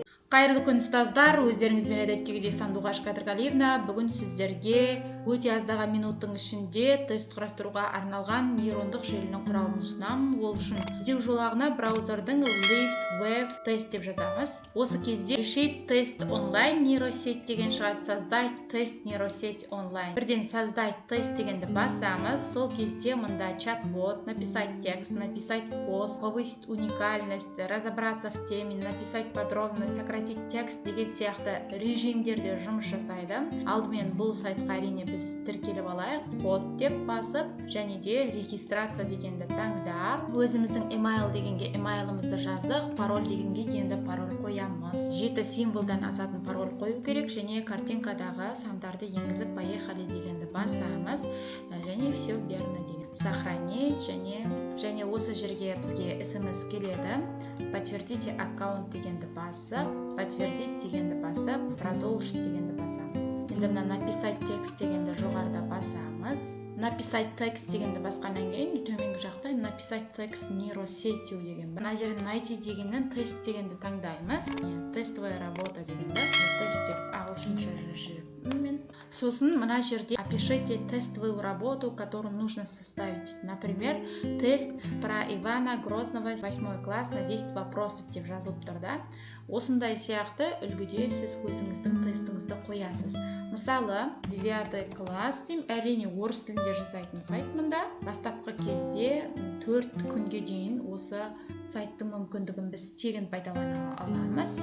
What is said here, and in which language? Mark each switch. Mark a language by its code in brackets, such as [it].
[kk] Қайырлы күн ұстаздар, өздеріңізбен әдеттегідей Сандуғаш Қадырғалиевна. Бүгін сіздерге өте аздаған минуттың ішінде тест құрастыруға арналған нейрондық желінің құралын ұсынамын. Ол үшін іздеу жолағына браузердің Lift Web Test деп жазамыз. Осы кезде [ru] решить тест онлайн нейросеть [kk] деген шығады. [ru] Создать тест нейросеть онлайн. [kk] Бірден [ru] создать тест [kk] дегенді басамыз. Сол кезде мұнда [ru] чат-бот, написать текст, написать пост, повысить уникальность, разобраться в теме, написать подробно, сократить текст [kk] деген сияқты режимдерде жұмыс жасайды. Алдымен бұл сайтқа әрине біз тіркеліп алайық. Код деп басып, және де регистрация дегенді таңдап, өзіміздің email дегенге emailымызды жаздық, пароль дегенге енді пароль қоямыз. 7 символдан асатын пароль қою керек, және картинкадағы сандарды енгізіп [ru] поехали [kk] дегенді басамыз, және [ru] все верно [kk] деген. [ru] Сохранить, [kk] және осы жерге бізге смс келеді. [ru] Подтвердите аккаунт [kk] дегенді басып, [ru] подтвердить [kk] дегенді басып, [ru] продолжить [kk] дегенді басамыз. Енді мына [ru] написать текст [kk] дегенді жоғарыда басамыз. [ru] Написать текст [kk] дегенді басқаннан кейін төменгі жақта [ru] написать текст нейросетью [kk] деген. Мына жерде [ru] найти [kk] дегеннен тест дегенді таңдаймыз. [ru] Тестовая работа [kk] дегенді. Тест деп ағылшынша жүргіземін. Сосын мына жерде [ru] опишите тестовую работу, которую нужно составить. Например, тест про Ивана Грозного 8 класс на 10 вопросов [kk] деп жазылып тұр да. Осындай сияқты үлгіде сіз өзіңіздің тестіңізді қоясыз. Мысалы, 9 класс дейм, әрине орыс тілінде жасайтын сайт мұнда. Бастапқы кезде 4 күнге дейін осы сайттың мүмкіндігін біз тегін пайдалана аламыз.